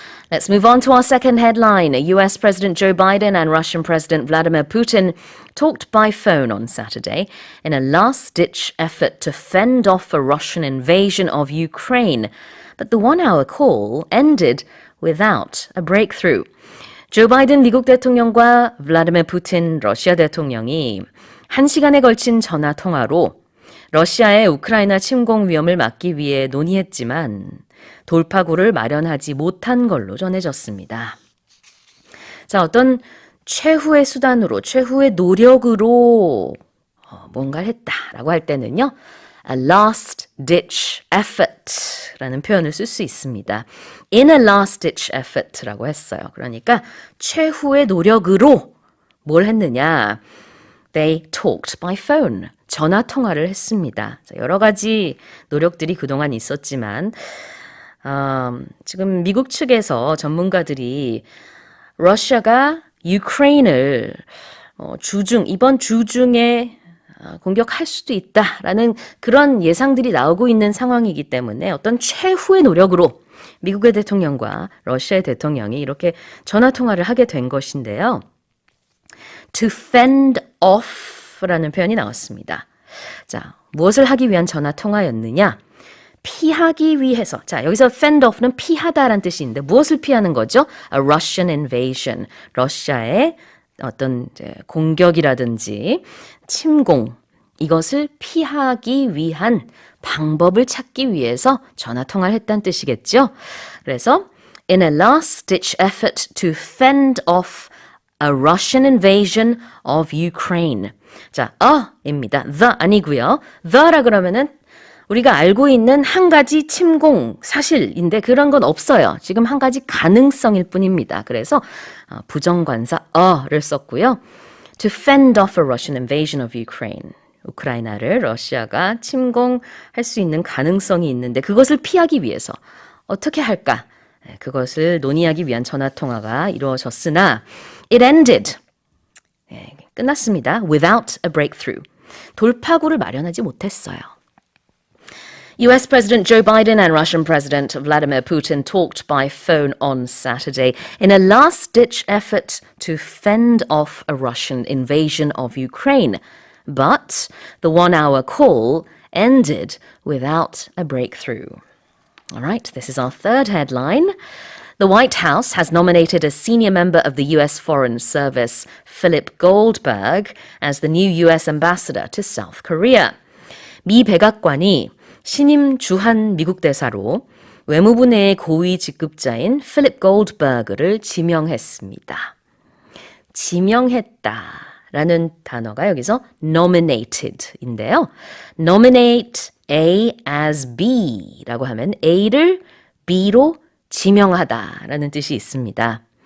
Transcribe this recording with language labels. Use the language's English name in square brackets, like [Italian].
[English] Let's move on to our second headline. US President Joe Biden and Russian President Vladimir Putin talked by phone on Saturday in a last-ditch effort to fend off a Russian invasion of Ukraine. But the one-hour call ended without a breakthrough. [Korean] 조 바이든 미국 대통령과 블라디미르 푸틴 러시아 대통령이 1시간에 걸친 전화 통화로 러시아의 우크라이나 침공 위험을 막기 위해 논의했지만 돌파구를 마련하지 못한 걸로 전해졌습니다. 자, 어떤 최후의 수단으로, 최후의 노력으로 뭔가를 했다라고 할 때는요, [English] a last-ditch effort [Korean] 라는 표현을 쓸 수 있습니다. [English] In a last-ditch effort [Korean] 라고 했어요. 그러니까 최후의 노력으로 뭘 했느냐? [English] They talked by phone. [Korean] 전화 통화를 했습니다. 자, 여러 가지 노력들이 그동안 있었지만 지금 미국 측에서 전문가들이 러시아가 유크레인을 이번 주 중에 공격할 수도 있다라는 그런 예상들이 나오고 있는 상황이기 때문에 어떤 최후의 노력으로 미국의 대통령과 러시아의 대통령이 이렇게 전화 통화를 하게 된 것인데요. [English] To fend off라는 [Korean] 표현이 나왔습니다. 자, 무엇을 하기 위한 전화 통화였느냐? 피하기 위해서. 자, 여기서 fend off는 피하다라는 뜻이 있는데 무엇을 피하는 거죠? [English] A Russian invasion. [Korean] 러시아의 어떤 이제 공격이라든지 침공, 이것을 피하기 위한 방법을 찾기 위해서 전화통화를 했다는 뜻이겠죠. [English] 그래서 in a last-ditch effort to fend off a Russian invasion of Ukraine. [Korean] 자, 입니다. the 아니고요. the라 그러면은 우리가 알고 있는 한 가지 침공 사실인데 그런 건 없어요. 지금 한 가지 가능성일 뿐입니다. 그래서 부정관사 를 썼고요. [English] To fend off a Russian invasion of Ukraine. [Korean] 우크라이나를 러시아가 침공할 수 있는 가능성이 있는데 그것을 피하기 위해서 어떻게 할까? 그것을 논의하기 위한 전화통화가 이루어졌으나 [English] it ended. [Korean] 끝났습니다. [English] Without a breakthrough. [Korean] 돌파구를 마련하지 못했어요. [English] US President Joe Biden and Russian President Vladimir Putin talked by phone on Saturday in a last-ditch effort to fend off a Russian invasion of Ukraine. But the one-hour call ended without a breakthrough. All right, this is our third headline. The White House has nominated a senior member of the U.S. Foreign Service, Philip Goldberg, as the new U.S. ambassador to South Korea. [Korean] 미 백악관이 신임 주한 미국 대사로 외무부 내의 고위 직급자인 필립 골드버그를 지명했습니다. 지명했다라는 단어가 여기서 nominated인데요. nominate A as B라고 하면 A를 B로 지명하다라는 뜻이 있습니다.